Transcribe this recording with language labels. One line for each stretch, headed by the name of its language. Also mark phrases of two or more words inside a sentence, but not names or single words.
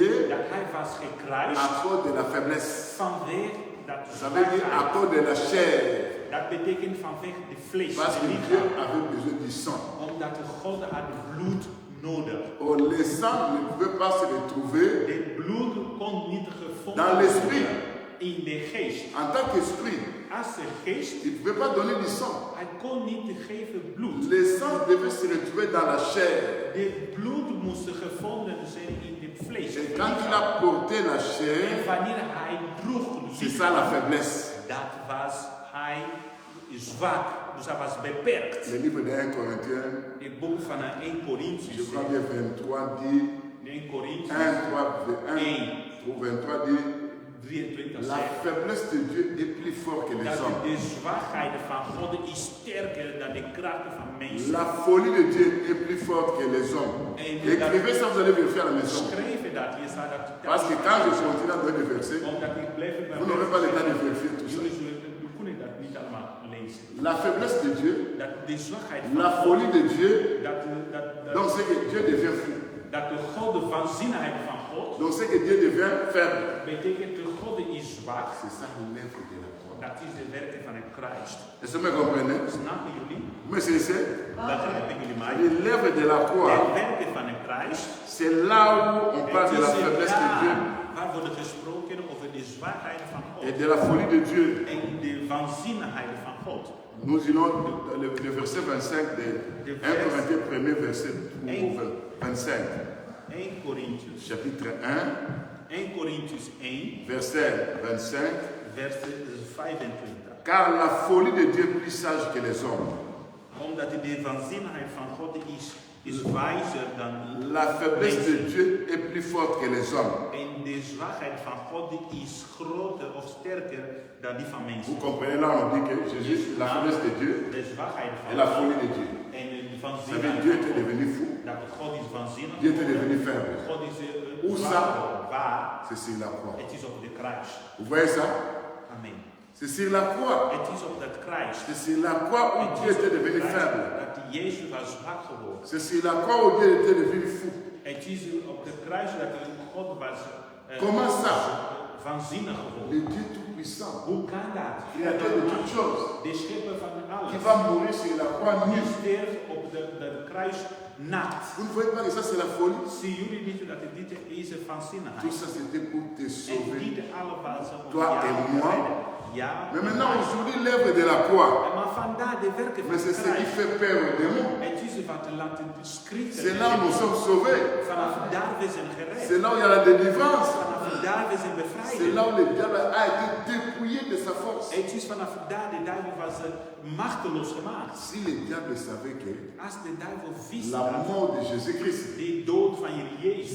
Dutch: dat hij was gekruist
French: à cause de la faiblesse.
Dutch: vanwege dat
French: Ça veut dire à
Dutch: zwakheid.
French: cause de la chair.
Dutch: Dat betekent vanwege de vlees,
French: Parce
Dutch: de
French: que Dieu
Dutch: lichaam.
French: avait besoin du sang.
Dutch: Omdat de God had bloed nodig.
French: Or, le sang ne pouvait pas se retrouver
Dutch: De bloed kon niet gevonden
French: dans l'esprit.
Dutch: worden in de geest.
French: En tant qu'esprit,
Dutch: Als de geest,
French: il ne pouvait pas donner du sang.
Dutch: hij kon niet geven bloed.
French: Le sang devait se retrouver dans la chair.
Dutch: De bloed moest gevonden zijn in het vlees.
French: Et quand il a porté la
Dutch: En
French: chair,
Dutch: wanneer hij droeg
French: c'est ça la faiblesse.
Dutch: dat was hij zwak. Dus hij was beperkt.
French: Le livre de 1 Corinthiens,
Dutch: Het boek van 1 Corinthians.
French: je crois bien 23 dit, 1 Corinthians 23 dit, 23 la
Dutch: zegt
French: faiblesse de Dieu est plus forte que les
Dutch: dat
French: hommes.
Dutch: de zwakheid van God is sterker dan de krachten van mensen.
French: La folie de Dieu est plus forte que les hommes. Écrivez ça, vous allez vérifier à la maison.
Dutch: Schrijven dat, je staat dat
French: Parce que quand je continue à donner des versets,
Dutch: omdat ik blijf bij
French: vous n'aurez pas le temps de vérifier tout ça.
Dutch: jullie kunnen dat niet allemaal lezen. mensen.
French: la faiblesse de Dieu,
Dutch: Dat de zwakheid
French: la
Dutch: van
French: folie
Dutch: God,
French: de Dieu,
Dutch: dat
French: donc c'est que Dieu devient fou.
Dutch: de God, de waanzinnigheid van God,
French: Donc c'est que Dieu devient faible.
Dutch: betekent de God is zwak.
French: C'est ça l'œuvre de la croix.
Dutch: Dat is de werken van het kruis.
French: Est-ce que vous me comprenez?
Dutch: Snappen jullie?
French: Mais c'est ça.
Dutch: Begrijpen jullie mij?
French: L'œuvre de la
Dutch: De
French: croix,
Dutch: werken van het kruis.
French: c'est là où on parle de la faiblesse de Dieu
Dutch: Waar wordt gesproken over de zwakheid van
French: et
Dutch: God
French: de la folie de Dieu.
Dutch: en de waanzinnigheid van God.
French: Nous irons le verset 25 de 1 Corinthiens 1er verset 25. 1 Corinthians. Chapitre 1 Corinthians 1, 1, verset 25.
Dutch: vers 25.
French: Car la folie de Dieu est plus sage que les hommes.
Dutch: Omdat de waanzinnigheid van God is wijzer dan
French: La faiblesse de
Dutch: mensen.
French: Dieu est plus forte que les hommes.
Dutch: En de zwakheid van God is groter of sterker dan die van
French: Vous
Dutch: mensen.
French: comprenez là, on dit que Jésus, la faiblesse de Dieu
Dutch: De zwakheid
French: et
Dutch: van
French: la
Dutch: God
French: folie de Dieu.
Dutch: en de
French: Vous savez,
Dutch: waanzinnigheid
French: Dieu
Dutch: van
French: était
Dutch: God.
French: devenu fou.
Dutch: Dat God is waanzinnig.
French: Dieu était devenu faible.
Dutch: God is
French: Où
Dutch: zwak
French: ça?
Dutch: geworden. Waar?
French: C'est sur la croix.
Dutch: Het is op de kruis.
French: Vous voyez ça? Amen. C'est sur la croix.
Dutch: Het is op dat kruis.
French: C'est sur la croix où
Dutch: Het
French: Dieu
Dutch: is op
French: était
Dutch: de
French: devenu
Dutch: kruis
French: faible.
Dutch: dat Jezus was zwak geworden.
French: C'est sur la croix où Dieu était devenu fou.
Dutch: Het is op de kruis dat God was
French: Comment ça?
Dutch: waanzinnig geworden.
French: Le Dieu Tout-Puissant,
Dutch: Hoe kan dat?
French: créateur de toutes choses,
Dutch: De schepper van alles.
French: qui va mourir sur la croix
Dutch: Die nu. sterft op de kruis naakt.
French: Vous ne voyez pas que ça c'est la folie?
Dutch: Zien jullie niet dat dit is een
French: Tout
Dutch: waanzinnigheid?
French: ça c'était pour te
Dutch: En
French: sauver.
Dutch: dit allemaal om
French: Toi
Dutch: jou
French: et
Dutch: te
French: moi.
Dutch: redden. Ja.
French: Mais maintenant aujourd'hui l'œuvre de la croix,
Dutch: Maar vandaar de werken van
French: mais c'est
Dutch: de
French: ce qui
Dutch: kruis.
French: fait peur aux démons.
Dutch: Het is wat laten schrikken.
French: C'est là où nous sommes sauvés.
Dutch: Vanaf daar we zijn gered.
French: C'est là où il y a la délivrance.
Dutch: Vanaf daar we zijn
French: C'est
Dutch: bevrijd.
French: là où le diable a été dépouillé de sa force.
Dutch: Het is vanaf daar de duivel was machteloos gemaakt.
French: Si le diable savait que
Dutch: Als de duivel wist
French: la
Dutch: dat
French: mort de Jésus-Christ
Dutch: de dood van Jezus,